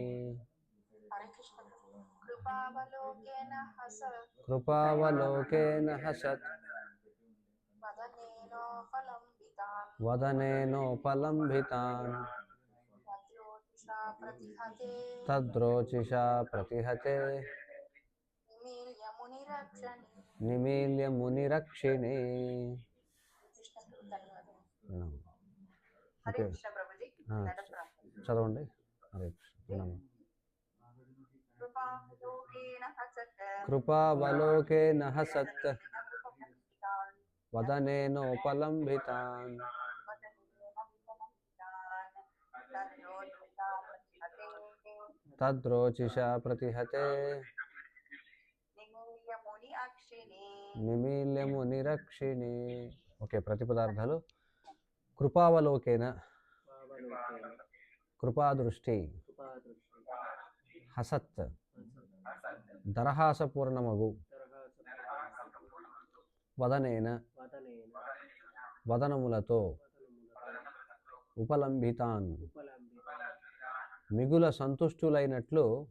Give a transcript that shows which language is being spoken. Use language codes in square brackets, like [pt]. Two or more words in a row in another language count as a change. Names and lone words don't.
[sa] कृपावलोकेन हसत् वदनेनोपलम्भितान् तद्रोचिषा प्रतिहते निमील्य मुनिरक्षिणे। [te] ఓకే చదవండి. [sa] హరే కృష్ణ. कृपावलोकेन हसत् वदनेनोपलम्भितान् तद्रोचिषा प्रतिहते निमील्य मुनिरक्षिणे. [te] ఓకే, ప్రతిపదార్థాలు. కృపావలోకేన కృపాదృష్టి, హసత్ దరహాసపూర్ణమగు, వదనేన వదనములతో, ఉపలంభితాన్ మిగుల సంతుష్టులైనట్లు